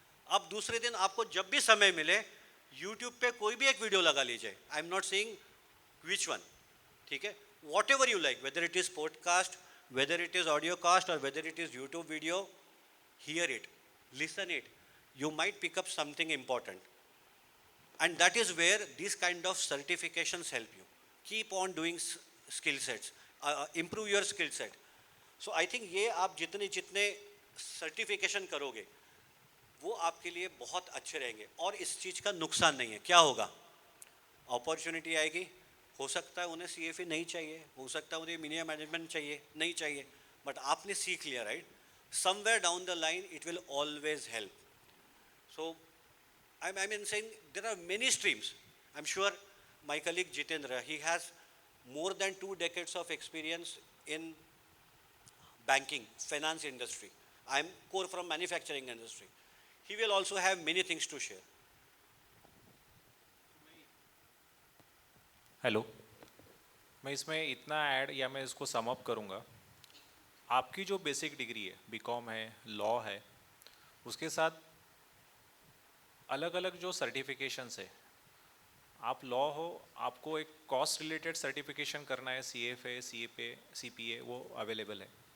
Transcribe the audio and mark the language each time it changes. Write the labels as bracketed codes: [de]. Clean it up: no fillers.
[hi] अब दूसरे दिन आपको जब भी समय मिले यूट्यूब पे कोई भी एक वीडियो लगा लीजिए, [en] I am not saying which one, [hi] ठीक है, [en] Whatever you like, whether it is podcast, whether it is audio cast और whether it is YouTube video, hear it, listen it, you might pick up something important. And that is where these kind of certifications help you. Keep on doing skill sets, improve your skill set. So I think [hi] ये आप जितने जितने certification करोगे वो आपके लिए बहुत अच्छे रहेंगे, और इस चीज़ का नुकसान नहीं है। क्या होगा, अपॉर्चुनिटी आएगी, हो सकता है उन्हें CFA नहीं चाहिए, हो सकता है उन्हें मीडिया मैनेजमेंट चाहिए, नहीं चाहिए, बट आपने सीख लिया, right. [en] Somewhere down the line it will always help. So, I mean saying there are many streams. I'm sure my colleague Jitendra, he has more than 2 decades of experience in banking, finance industry. I'm core from manufacturing industry. He will also have many things to share. [hi] Hello, मैं इसमें इतना add या मैं इसको sum up करूँगा। आपकी जो basic degree है, बीकॉम है, लॉ है, उसके साथ अलग अलग जो सर्टिफिकेशंस है, आप लॉ हो, आपको एक कॉस्ट रिलेटेड सर्टिफिकेशन करना है, CFA, CPA, वो अवेलेबल है।